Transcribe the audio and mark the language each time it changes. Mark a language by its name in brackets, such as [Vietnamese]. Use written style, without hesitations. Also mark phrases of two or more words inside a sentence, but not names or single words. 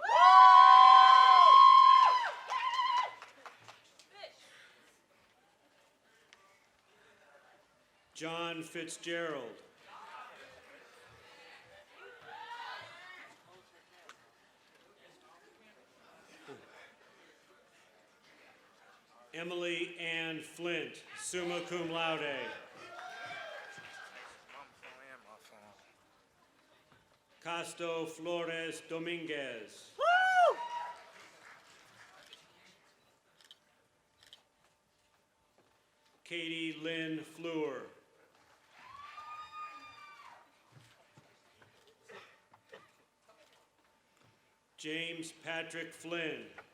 [English] John Fitzgerald. Emily Ann Flint, [Latin] summa cum laude. [English] Casto Flores Dominguez. Katie Lynn Fleur. James Patrick Flynn.